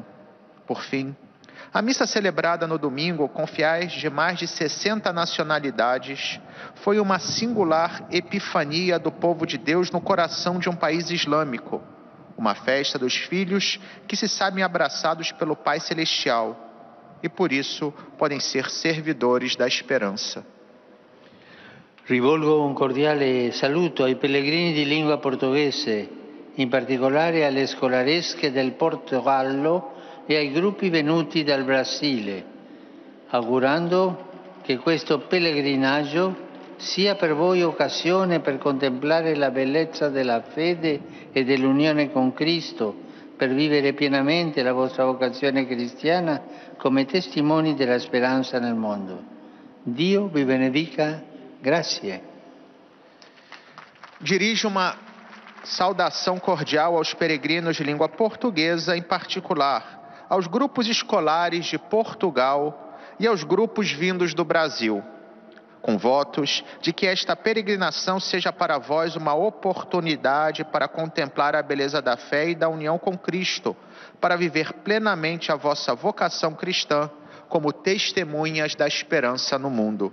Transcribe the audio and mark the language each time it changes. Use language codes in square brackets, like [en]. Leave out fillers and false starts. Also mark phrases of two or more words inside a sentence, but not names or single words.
[pt] Por fim, a missa celebrada no domingo com fiéis de mais de 60 nacionalidades foi uma singular epifania do povo de Deus no coração de um país islâmico, uma festa dos filhos que se sabem abraçados pelo Pai Celestial e por isso podem ser servidores da esperança. [it] Rivolgo un cordiale saluto ai pellegrini di lingua portoghese, in particolare alle scolaresche del Portogallo e ai gruppi venuti dal Brasile, augurando che questo pellegrinaggio sia per voi occasione per contemplare la bellezza della fede e dell'unione con Cristo, per vivere pienamente la vostra vocazione cristiana come testimoni della speranza nel mondo. Dio vi benedica. Grazie. [pt] Dirijo uma saudação cordial aos peregrinos de língua portuguesa, em particular aos grupos escolares de Portugal e aos grupos vindos do Brasil, com votos de que esta peregrinação seja para vós uma oportunidade para contemplar a beleza da fé e da união com Cristo, para viver plenamente a vossa vocação cristã como testemunhas da esperança no mundo.